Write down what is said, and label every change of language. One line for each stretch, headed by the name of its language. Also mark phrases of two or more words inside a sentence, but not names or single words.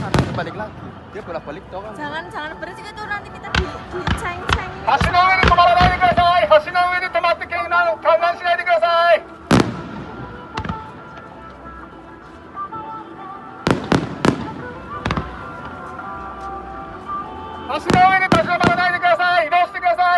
Indonesian: balik lagi. Dia bolak-balik doang. Jangan berhenti itu nanti kita diceng-ceng.
Japanese: 橋の上に止まらないでください。橋の上に止まって観覧しないでください。橋の上に立ち止まらないでください。移動してください。